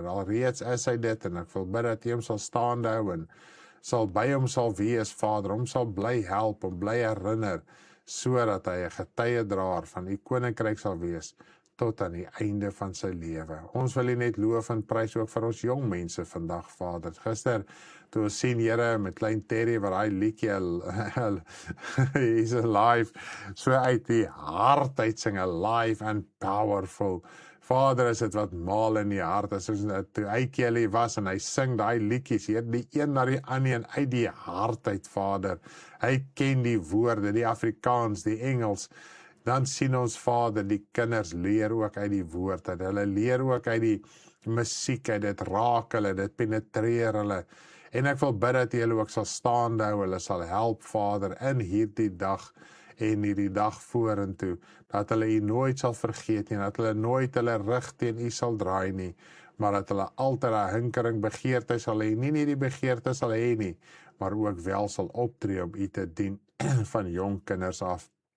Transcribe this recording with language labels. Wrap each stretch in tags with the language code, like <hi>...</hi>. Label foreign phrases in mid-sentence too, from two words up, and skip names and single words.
<af>Alreeds is hy dit, en ek wil bid dat u hom sal staande hou, en sal by hom sal wees, Vader, hom sal bly help, hom bly herinner, sodat hy 'n getuiedraer van u koninkryk sal wees, tot aan die einde van sy lewe. Ons wil u net loof en prys ook vir ons jong mense vandag, Vader. Gister, toe ons sien, Here, met klein Terry, waar hy liedjie,</af> <en>he's alive,</en> <af>so uit die hart uitsing,</af> <en>alive and powerful.</en> <af>Vader, is dit wat maal in die hart, as toe hy was, en hy sing die liedjies, hier die een na die ander, en uit die hart uit, Vader. Hy ken die woorde, die Afrikaans, die Engels. Dan sien ons, Vader, die kinders leer ook uit die woord, hulle leer ook uit die musiek, dit raak hulle, dit penetreer hulle, en ek wil bid dat hulle ook sal staande hou, hulle sal help, Vader, in hierdie dag, en hierdie dag vorentoe, dat hulle u nooit sal vergeet nie, dat hulle nooit hulle rug teen u sal draai nie, maar dat hulle altyd 'n hinkering begeerte sal hê, nie die begeerte sal hê nie, maar ook wel sal optree om u te dien van jong kinders af.</af>